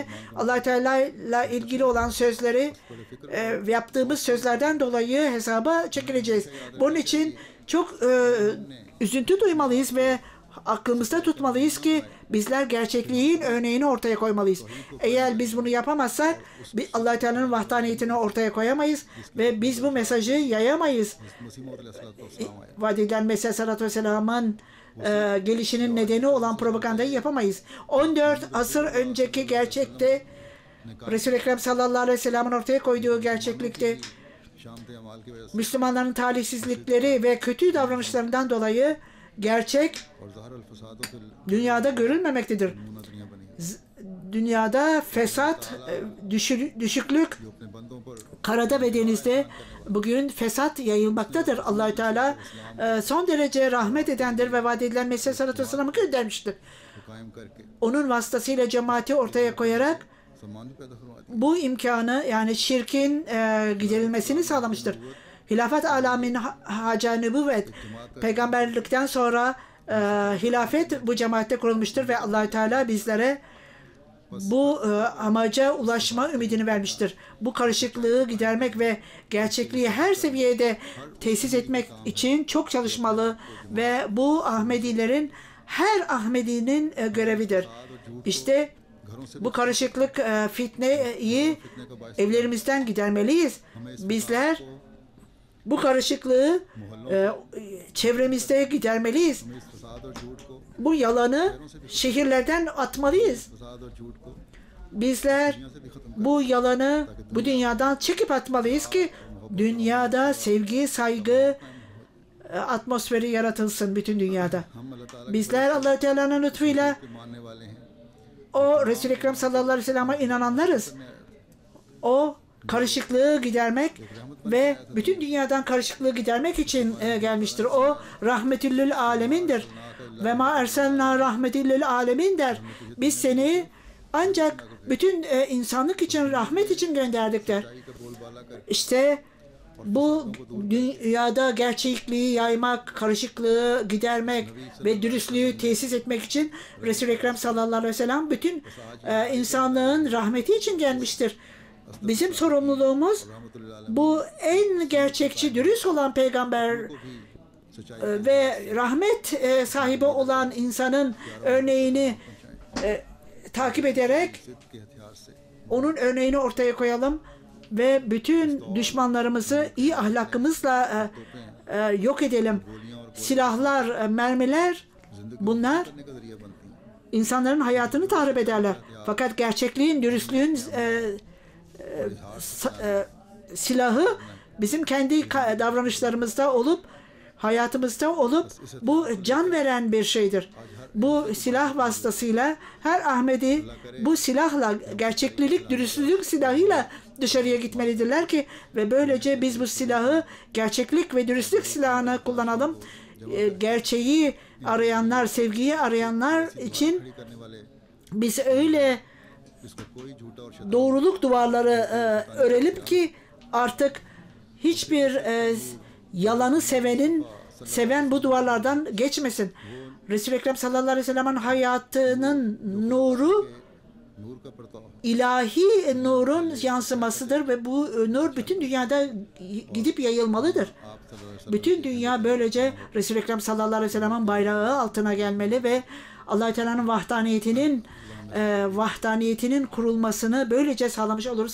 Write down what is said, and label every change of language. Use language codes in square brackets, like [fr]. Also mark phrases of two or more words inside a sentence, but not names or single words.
[tr] Allah Teala ile ilgili olan sözleri yaptığımız sözlerden dolayı hesaba çekileceğiz. Bunun için çok üzüntü duymalıyız ve aklımızda tutmalıyız ki bizler gerçekliğin örneğini ortaya koymalıyız. Eğer biz bunu yapamazsak Allah Teala'nın vahdaniyetini ortaya koyamayız ve biz bu mesajı yayamayız. [ur] مسیح موعود علیہ الصلوٰۃ والسلام آئے [tr] Vaat edilen Mesih [ar] عليه الصلاة والسلام [tr] gelişinin nedeni olan propagandayı yapamayız. 14 asır önceki gerçekte Resul-i Ekrem [ar] صلى الله عليه وسلم [tr] ortaya koyduğu gerçeklikte [ur] شامت اعمال کی وجہ سے [tr] Müslümanların talihsizlikleri ve kötü davranışlarından dolayı gerçek [ar] اور ظهر الفساد في [tr] dünyada görülmemektedir. [ur] نمونہ دنیا بنی ہے [tr] dünyada fesat, düşüklük, [ur] جو اپنے بندوں پر [tr] karada ve denizde bugün fesat yayılmaktadır. Allahü Teala son derece rahmet edendir ve vaat edilen Mesih [ar] عليه الصلاة والسلام [tr] göndermiştir. [ur] کو قائم کر کے [tr] Onun vasıtasıyla cemaati ortaya koyarak [ur] سمان بھی پیدا فرماتی [tr] bu imkanı, yani şirkin giderilmesini sağlamıştır. [ar] خلافة على منهاج النبوة, [tr] peygamberlikten sonra hilafet bu cemaatte kurulmuştur ve Allahü Teala bizlere bu amaca ulaşma ümidini vermiştir. Bu karışıklığı gidermek ve gerçekliği her seviyede tesis etmek için çok çalışmalı ve bu Ahmedilerin, her Ahmedi'nin görevidir. İşte bu karışıklık, fitneyi evlerimizden gidermeliyiz. Bizler bu karışıklığı çevremizde gidermeliyiz. [ur] اس فساد اور جھوٹ کو [tr] Bu yalanı şehirlerden atmalıyız. [ur] فساد اور جھوٹ کو [tr] Bizler bu yalanı bu dünyadan çekip atmalıyız ki dünyada sevgi, saygı atmosferi yaratılsın bütün dünyada. [ur] ہم اللہ تعالیٰ [tr] Bizler Allah-u Teala'nın lütfuyla [ur] کے ماننے والے ہیں [tr] o Resul-i Ekrem [ar] صلى الله عليه وسلم [tr] inananlarız. O karışıklığı gidermek ve bütün dünyadan karışıklığı gidermek için gelmiştir. O [ar] رحمة للعالمين. وما أرسلنا رحمة للعالمين [tr] der. Biz seni ancak bütün insanlık için, rahmet için gönderdik der. [ur] کا بول بالا کر [tr] İşte bu dünyada gerçekliği yaymak, karışıklığı gidermek ve dürüstlüğü tesis etmek için Resul-i Ekrem [ar] صلى الله عليه وسلم [tr] bütün insanlığın rahmeti için gelmiştir. Bizim sorumluluğumuz bu en gerçekçi, dürüst olan peygamber [ur] सच्चाई [tr] ve rahmet sahibi olan insanın örneğini takip ederek [ur] کے ہتھیار سے [tr] onun örneğini ortaya koyalım ve bütün düşmanlarımızı iyi ahlakımızla yok edelim. Silahlar, mermiler, bunlar [ur] کرنے کا ذریعہ بنتی ہیں [tr] insanların hayatını tahrip ederler. Fakat gerçekliğin, dürüstlüğün silahı bizim kendi davranışlarımızda olup, hayatımızda olup bu can veren bir şeydir. Bu silah vasıtasıyla her Ahmedi bu silahla, gerçeklilik, dürüstlülük silahıyla dışarıya gitmelidirler ki ve böylece biz bu silahı, gerçeklik ve dürüstlük silahını kullanalım. Gerçeği arayanlar, sevgiyi arayanlar için [ur] کھڑی کرنے والے [tr] biz öyle [ur] جس کو کوئی جھوٹا اور [tr] doğruluk duvarları örelim ki artık hiçbir yalanı seven bu duvarlardan geçmesin. Resul-i Ekrem [ar] صلى الله عليه وسلم [tr] hayatının nuru [ur] نور کا پرتو [tr] ilahi nurun yansımasıdır ve bu nur bütün dünyada gidip yayılmalıdır. [ur] آپ [ar] صلی اللہ علیہ [tr] Bütün dünya böylece Resul-i Ekrem [ar] صلى الله عليه وسلم [tr] bayrağı altına gelmeli ve Allah-u Teala'nın vahdaniyetinin kurulmasını böylece sağlamış oluruz.